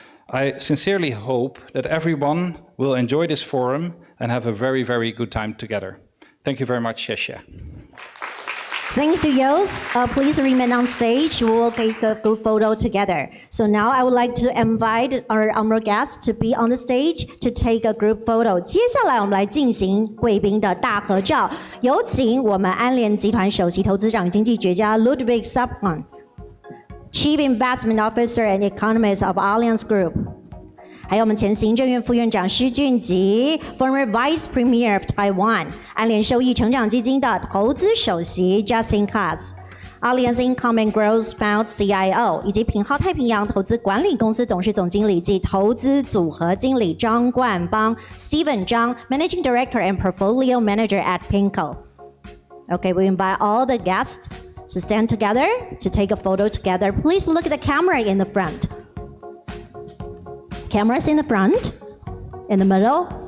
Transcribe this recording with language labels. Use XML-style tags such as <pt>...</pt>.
<en>I sincerely hope that everyone will enjoy this forum and have a very, very good time together. Thank you very much, Shesha. Thanks to Yos. Please remain on stage. We will take a group photo together. So now I would like to invite our honored guests to be on the stage to take a group photo.</en> <zh>接下来我们来进行贵宾的大合照。有请我们安联集团首席投资长经济学家</zh> <en>Ludovic Subran, Chief Investment Officer and Economist of Allianz Group.</en> <zh>还有我们前行政院副院长施俊吉 ，</zh> <en>former Vice Premier of Taiwan，</en> <zh>安联收益成长基金的投资首席 Justin Kass，</zh> <en>Allianz Income and Growth Fund CIO，</en> <zh>以及品浩太平洋投资管理公司董事总经理暨投资组合经理张冠邦 Stephen Zhang</zh> <en>Managing Director and Portfolio Manager at PIMCO. Okay, we invite all the guests to stand together to take a photo together. Please look at the camera in the front. Cameras in the front, in the middle.</en>